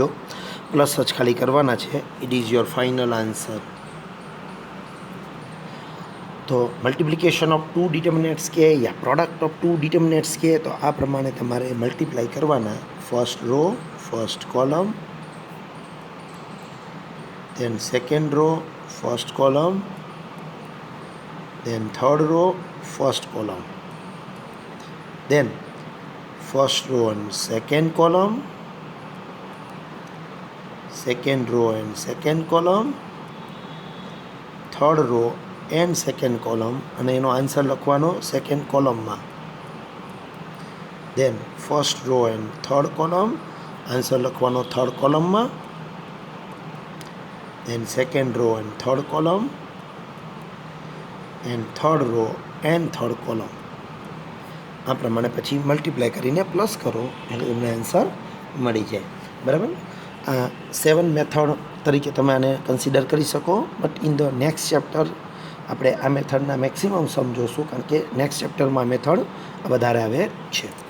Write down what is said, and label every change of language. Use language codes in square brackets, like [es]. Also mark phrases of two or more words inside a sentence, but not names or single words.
[gu] પ્લસ જ ખાલી કરવાના છે. [en] it is your final answer. [gu] તો [en] multiplication of two determinants [gu] કે યા [en] product of two determinants [gu] કે તો આ પ્રમાણે તમારે મલ્ટીપ્લાય કરવાના. [en] first row, first column, then second row, first column, then third row, first column, then first row and second column, second row and second column, third row and second column [gu] અને એનો આન્સર લખવાનો સેકન્ડ કોલમમાં. [en] then first row and third column, [gu] આન્સર લખવાનો થર્ડ કોલમમાં. [en] then second row and third column and third row and third column. [gu] આ પ્રમાણે પછી મલ્ટીપ્લાય કરીને પ્લસ કરો એટલે તમને આન્સર મળી જાય. બરાબર. આ 7 મેથડ તરીકે તમે આને કન્સિડર કરી શકો. [en] but in the next chapter [gu] આપણે આ મેથડના મેક્સિમમ સમજોશું, કારણ કે નેક્સ્ટ ચેપ્ટરમાં મેથડ વધારે આવે છે.